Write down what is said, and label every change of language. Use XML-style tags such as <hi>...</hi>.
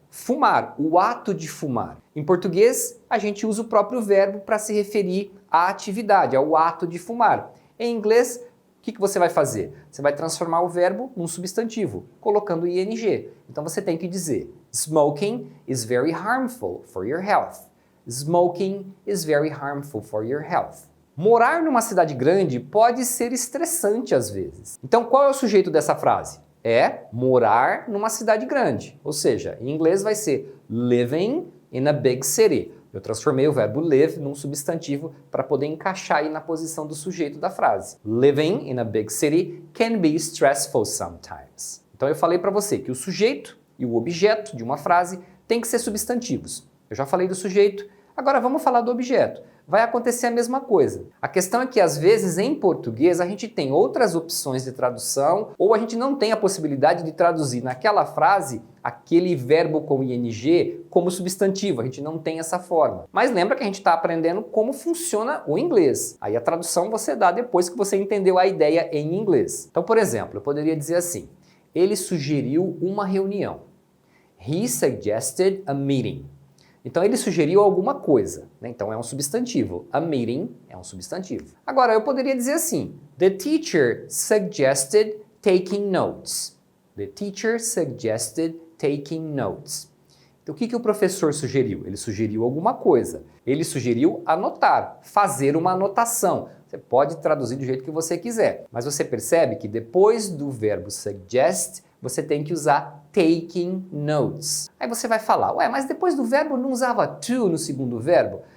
<pt>Fumar, o ato de fumar. Em português, a gente usa o próprio verbo para se referir à atividade, ao ato de fumar. Em inglês, o que você vai fazer? Você vai transformar o verbo num substantivo, colocando ing.</pt> <en>Então você tem que dizer, smoking is very harmful for your health. Smoking is very harmful for your health.</en> <pt>Morar numa cidade grande pode ser estressante às vezes. Então qual é o sujeito dessa frase? É morar numa cidade grande. Ou seja, em inglês vai ser</pt> <en>living in a big city.</en> <pt>Eu transformei o verbo live num substantivo para poder encaixar aí na posição do sujeito da frase.</pt> <en>Living in a big city can be stressful sometimes.</en> <pt>Então eu falei para você que o sujeito e o objeto de uma frase tem que ser substantivos. Eu já falei do sujeito, agora vamos falar do objeto. Vai acontecer a mesma coisa. A questão é que às vezes em português a gente tem outras opções de tradução ou a gente não tem a possibilidade de traduzir naquela frase aquele verbo com ing como substantivo, a gente não tem essa forma. Mas lembra que a gente está aprendendo como funciona o inglês. Aí a tradução você dá depois que você entendeu a ideia em inglês. Então, por exemplo, eu poderia dizer assim, ele sugeriu uma reunião.</pt> <en>He suggested a meeting.</en> <pt>Então ele sugeriu alguma coisa, né? Então é um substantivo. A meeting é um substantivo. Agora eu poderia dizer assim,</pt> <en>the teacher suggested taking notes. The teacher suggested taking notes.</en> <pt>Então o que o professor sugeriu? Ele sugeriu alguma coisa. Ele sugeriu anotar, fazer uma anotação. Você pode traduzir do jeito que você quiser, mas você percebe que depois do verbo suggest, você tem que usar taking notes. Aí você vai falar, mas depois do verbo não usava to no segundo verbo?</pt>